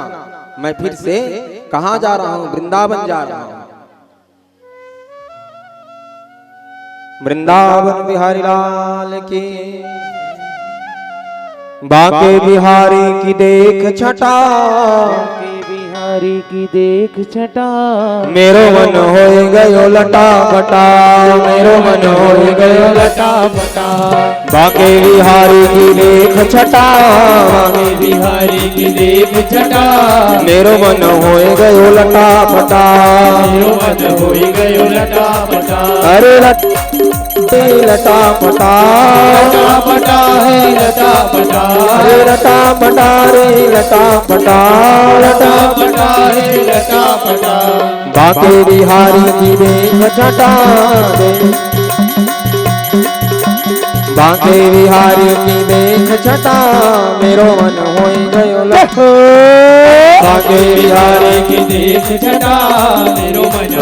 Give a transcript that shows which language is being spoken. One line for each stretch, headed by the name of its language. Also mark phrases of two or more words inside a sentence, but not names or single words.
Hindi: मैं फिर से कहां जा रहा हूं, वृंदावन जा रहा हूं।
Braj: वृंदावन बिहारी लाल की, बाके बिहारी की देख छटा, बिहारी की देख छटा, मेरो मन हो गयो लटा फटा, मेरो मन हो गयो लटा फटा। बाके बिहारी की देख छटा, बाके बिहारी की देख छटा, मेरो मन हो गयो लटा फटा, मेरो मन हो गयो लटा फटा। अरे लटा फटा, लटा फटा है लटा फटा, अरे लटा फटा रे लटा फटा, लटा फटा है लटा फटा। बाके बिहारी की देख छटा दे, बाके बिहारी की देख छटा, मेरो मन हो गयो लखो। बाके बिहारी की देख छटा, मेरो मन